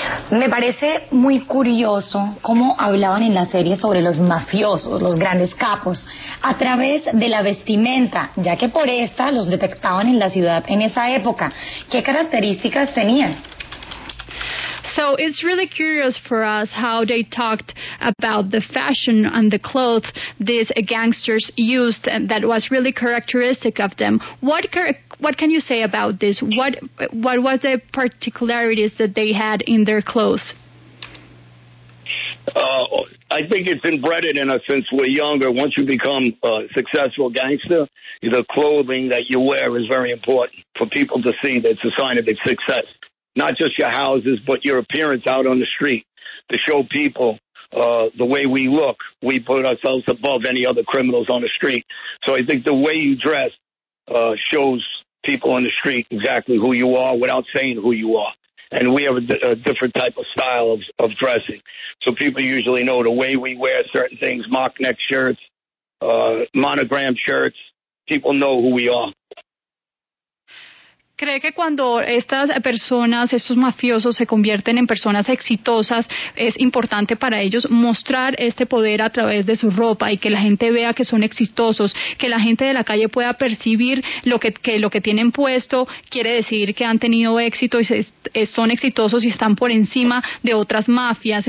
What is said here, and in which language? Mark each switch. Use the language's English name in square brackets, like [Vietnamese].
[Spanish] Me parece muy curioso cómo hablaban en la serie sobre los mafiosos, los grandes capos, a través de la vestimenta, ya que por esta los detectaban en la ciudad en esa época. ¿Qué características tenían? [English] So it's really curious for us how they talked about the fashion and the clothes these gangsters used, and that was really characteristic of them. What can you say about this? What was the particularities that they had in their clothes? I think it's inbred in us since we're younger. Once you become a successful gangster, the clothing that you wear is very important for people to see. That's a sign of its success. Not just your houses, but your appearance out on the street, to show people the way we look. We put ourselves above any other criminals on the street. So I think the way you dress shows people on the street exactly who you are without saying who you are. And we have a different type of style of dressing. So people usually know the way we wear certain things, mock neck shirts, monogram shirts. People know who we are. [Spanish] ¿Cree que cuando estas personas, estos mafiosos se convierten en personas exitosas, es importante para ellos mostrar este poder a través de su ropa y que la gente vea que son exitosos, que la gente de la calle pueda percibir lo que tienen puesto quiere decir que han tenido éxito y son exitosos y están por encima de otras mafias?